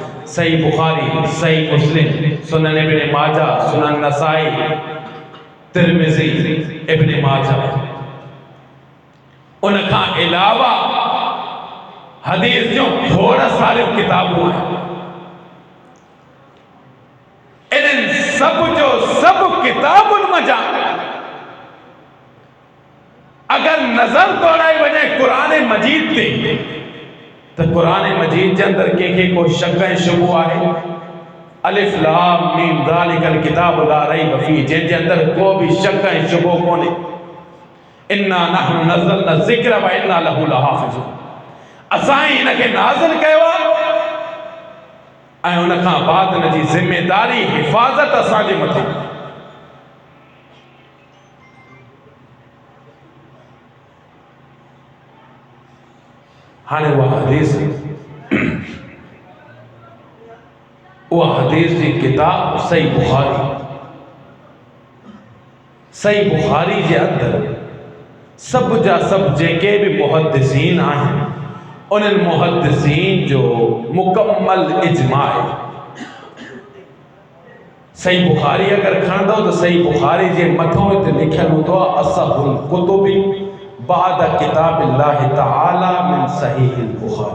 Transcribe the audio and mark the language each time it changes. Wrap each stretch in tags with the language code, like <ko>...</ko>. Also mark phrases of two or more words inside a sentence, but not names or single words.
<sd>सही बुखारी सही मुस्लिम सुनन इब्न माजा सुनन नसाई तिरमिज़ी इब्न माजा। उन खां अलावा हदीस जूं खोड़ सारियूं किताबूं आहिनि। इन्हनि सब जो सब किताबुनि मजा अगर नजर दौड़ाई वञे कुरान मजीद ते तो कुरान मजीद के अंदर के को शक ऐं शुबो आहे।</sd> <ar>الم ذلك الكتاب لا ريب فيه</ar> <sd>जंहिंजे अंदर को भी शक ऐं शुबो कोन्हे।</sd> <ar>إنا نحن نزلنا الذكر وإنا له لحافظون.</ar> <sd>असां ही इनखे नाज़िल कयो आहे ऐं उन खां बाद इन जी ज़िम्मेदारी हिफ़ाज़त असांजे मथे। हाणे उहा हदीस जी किताब सही बुखारी जे अंदर सब जा सब जेके भी मुहद्दिसीन आहिनि उन्हनि मुहद्दिसीन जो मुकम्मल इजमा आहे। सही बुखारी अगर खणंदो तो सही बुखारी जे मथों हिते लिखियलु हूंदो आहे</sd> <ar>أصح الكتب بعد كتاب الله تعالى من صحيح البخاري.</ar>